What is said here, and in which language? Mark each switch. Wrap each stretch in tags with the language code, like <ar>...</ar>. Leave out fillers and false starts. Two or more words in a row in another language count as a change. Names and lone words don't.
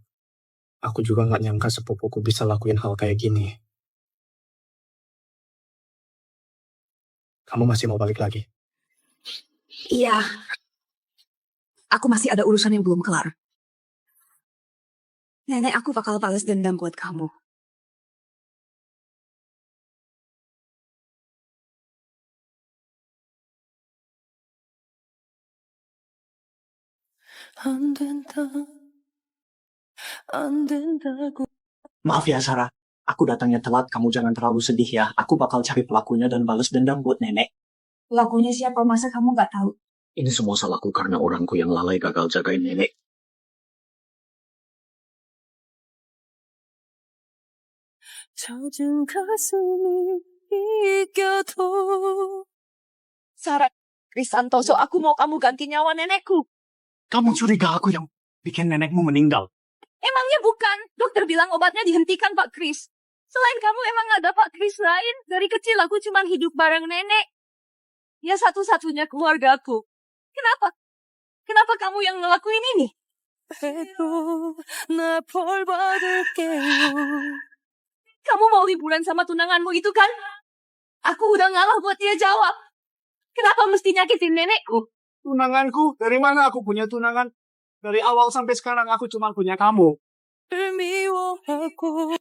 <id>Aku juga gak nyangka sepupuku bisa lakuin hal kayak gini. Kamu masih mau balik lagi? Iya. Aku masih ada urusan yang belum kelar. Nenek aku bakal balas dendam buat kamu.</id> <ko>안 된다, 안 된다고.</ko> <id>Maaf ya Sarah, aku datangnya telat, kamu jangan terlalu sedih ya. Aku bakal cari pelakunya dan balas dendam buat nenek. Pelakunya siapa, masa kamu nggak tahu? Ini semua salahku karena orangku yang lalai gagal jagain nenek.</id> <ko>젖은 가슴이 이겨도</ko> <id>Sarah, Chris Santoso, aku mau kamu ganti nyawa nenekku. Kamu curiga aku yang bikin nenekmu meninggal? Emangnya bukan? Dokter bilang obatnya dihentikan, Pak Chris. Selain kamu emang ada Pak Chris lain? Dari kecil aku cuma hidup bareng nenek. Dia satu-satunya keluargaku. Kenapa? Kenapa kamu yang ngelakuin ini?</id> <ko>해도 나 벌 받을게요.</ko> <id>Kamu mau liburan sama tunanganmu itu kan? Aku udah ngalah buat dia jawab. Kenapa mesti nyakitin nenekku? Tunanganku? Dari mana aku punya tunangan? Dari awal sampai sekarang aku cuma punya kamu.</id> <ko>미워하고</ko>